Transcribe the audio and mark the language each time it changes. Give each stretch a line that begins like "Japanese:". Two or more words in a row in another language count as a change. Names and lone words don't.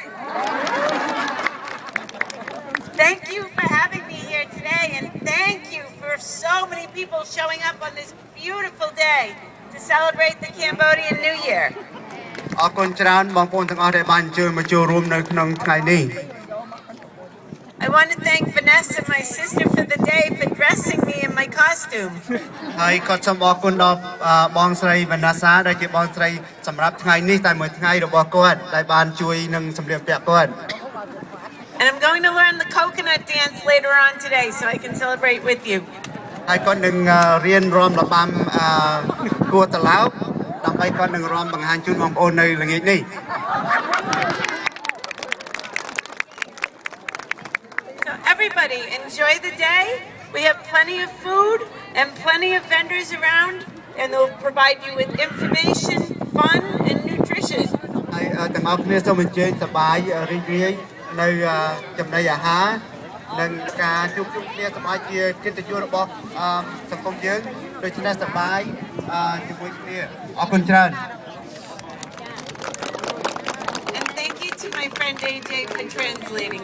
English: Thank you for having me here today and thank you for so many people showing up on this beautiful day to celebrate the Cambodian New Year.
Khmer: អរគុណច្រើនបងប្អូនទាំងអស់ដែលបានអញ្ជើញមកចូលរួមនៅក្នុងថ្ងៃនេះ
English: I want to thank Vanessa, my sister, for the day for dressing me in my costume.
Khmer: ហើយក៏សូមអរគុណដល់បងស្រី Vanessa ដែលជាបងស្រីសម្រាប់ថ្ងៃនេះតែមួយថ្ងៃរបស់គាត់ដែលបានជួយនឹងសម្លៀកបំពាក់គាត់
English: And I'm going to learn the coconut dance later on today so I can celebrate with you.
Khmer: ហើយគាត់នឹងរៀនរាំរបាំគួរត្រឡោកដើម្បីគាត់នឹងរាំបង្ហាញជូនបងប្អូននៅល្ងាចនេះ
English: So everybody enjoy the day. We have plenty of food and plenty of vendors around and they'll provide you with information, fun and nutrition.
Khmer: ហើយទាំងអស់គ្នាសូមអញ្ជើញសប្បាយរីករាយនៅចំណីអាហារនិងការជួបជុំគ្នាសប្បាយជាកិត្តិយសរបស់សង្គមយើងដូច្នេះសប្បាយជាមួយគ្នាអរគុណច្រើន
English: And thank you to my friend AJ for translating.